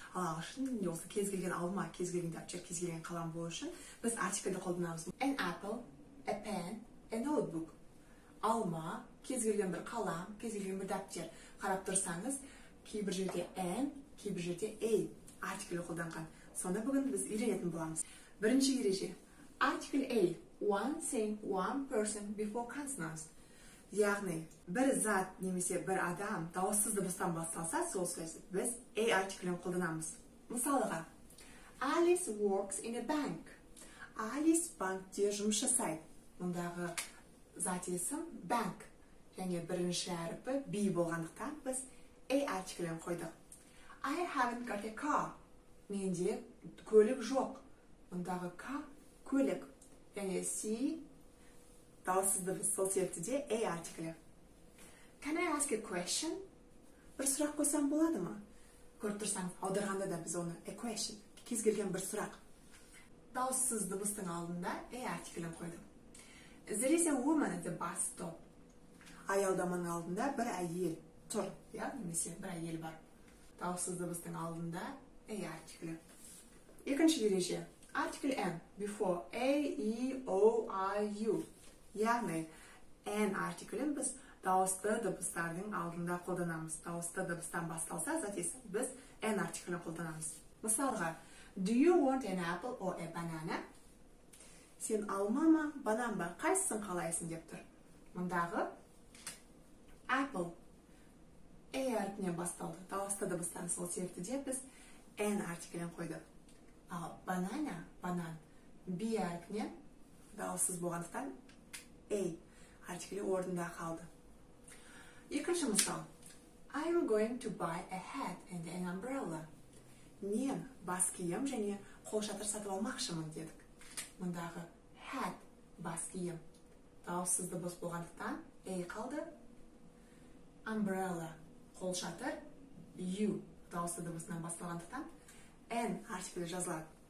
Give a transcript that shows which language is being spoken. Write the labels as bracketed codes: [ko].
[kk] Ал ағылшын тілінде осы кез келген алма, кез келген дәптер, кез келген қалам болу үшін біз артикльді қолданамыз. [en] An apple, a pen, a notebook. [kk] Алма, кез келген бір қалам, кез келген бір дәптер. Қарап тұрсаңыз, кейбір жерде an, кейбір жерде a артиклі қолданған. Сонда бүгін біз үйренетін боламыз. Бірінші ереже. Article a. [en] One thing, one person before consonants. [kk] Яғни, бір зат немесе бір адам дауыссыз дыбыстан басталса, сол сөзді біз a артиклін қолданамыз. Мысалға, [en] Alice works in a bank. [kk] Alice банкте жұмыс жасайды. Мұндағы зат есім bank. Және бірінші әріпі b болғандықтан біз a артиклін қойдық. [en] I haven't got a car. [kk] Менде көлік жоқ. Мұндағы car көлік. Және c дауыссыз дыбыс, сол себепті де a артиклі. [en] Can I ask a question? [kk] Бір сұрақ қойсам болады ма? Көріп тұрсаңыз, аударғанда да біз оны a question, кез келген бір сұрақ. Дауыссыз дыбыстың алдында a артиклін қойдық. [en] There is a woman at the bus stop. [kk] Аялдаманың алдында бір әйел тұр, немесе бір әйел бар. Дауыссыз дыбыстың алдында a артиклі. Екінші ереже. [en] Article n before a, e, o, I, u. [kk] Яғни, n артиклін біз дауысты дыбыстардың алдында қолданамыз. Дауысты дыбыстан басталса, затесі біз n артиклін қолданамыз. Мысалға, [en] do you want an apple or a banana? [kk] Сен алма ма, банан ба, қайсысын қалайсың деп тұр. Мұндағы apple a әрпінен басталды. Дауысты дыбыстан сол себепті де біз n артиклін қойдық. Ал banana, банан, b әрпінен дауыссыз болғандықтан a артиклі орнында қалды. Екінші мысал. [en] I'm going to buy a hat and an umbrella. [kk] Мен бас киім және қолшатыр сатып алмақшымын дедік. Мұндағы hat бас киім дауыссыз дыбыс болғандықтан a қалды. Umbrella қолшатыр u дауысты дыбысынан басталғандықтан n артиклі жазылады.